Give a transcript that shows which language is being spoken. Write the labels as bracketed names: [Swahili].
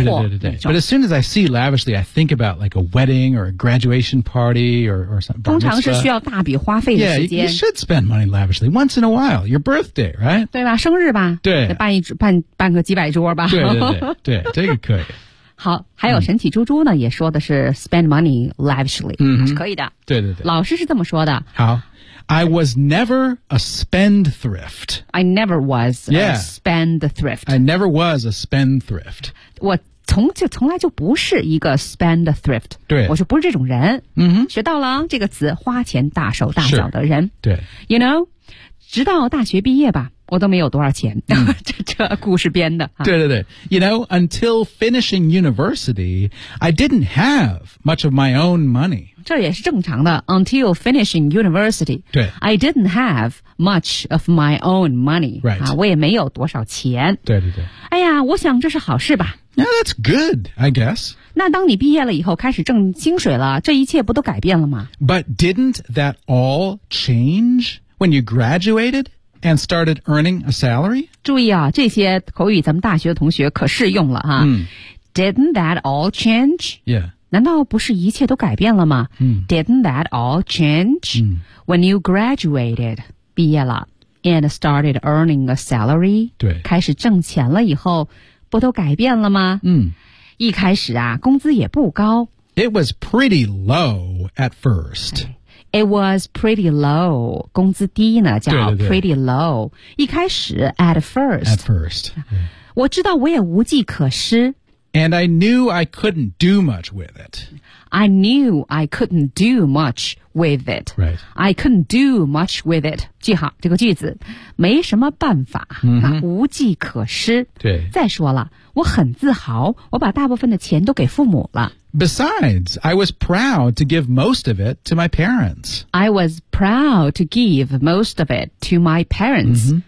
[Chinese] 对对对对对 [English] but as soon as I see lavishly I think about like a wedding or a graduation party or something [Chinese] 通常是需要大笔花费的时间 [English] yeah, you should spend money lavishly once in a while your birthday right [Chinese] 对吧生日吧对办个几百桌吧对对对对这个可以好，还有神奇猪猪呢，也说的是 [English] spend money lavishly， [Chinese] 是可以的。对对对，老师是这么说的。 [English] 好。I was never a spendthrift. I never was a、 yeah. spendthrift. I never was a spendthrift. [Chinese] 我从来就不是一个 spendthrift. 对，我就不是这种人。 Mm-hmm. 学到了这个词，花钱大手大脚的人。对， [English] You know， [Chinese] 直到大学毕业吧，我都没有多少钱。这故事编的。对对对 [English] ，You know， until finishing university， I didn't have much of my own money. [Chinese] 这也是正常的 [English] until finishing university. [Chinese] 对 [English] I didn't have much of my own money. Right.、 [Chinese] 啊、我也没有多少钱。对对对。哎呀我想这是好事吧。 [English] Yeah, that's good, I guess. [Chinese] 那当你毕业了以后开始挣薪水了这一切不都改变了吗 [English] But didn't that all change when you graduated and started earning a salary? [Chinese] 注意啊这些口语咱们大学的同学可适用了啊。 Mm. [English] Didn't that all change? Yeah. [Chinese] 难道不是一切都改变了吗、嗯、 [English] Didn't that all change、嗯、 when you graduated [Chinese] 毕业了 [English] and started earning a salary [Chinese] 对开始挣钱了以后不都改变了吗嗯，一开始啊工资也不高 [English] It was pretty low at first、哎、It was pretty low [Chinese] 工资低呢叫 [English] pretty low [Chinese] 对对对一开始 [English] at first At first、yeah. [Chinese] 我知道我也无计可施 [English] And I knew I couldn't do much with it. I knew I couldn't do much with it. Right. I couldn't do much with it. [Chinese] 记好这个句子，没什么办法，无计可施。对。再说了，我很自豪，我把大部分的钱都给父母了。 [English] Besides, I was proud to give most of it to my parents. I was proud to give most of it to my parents.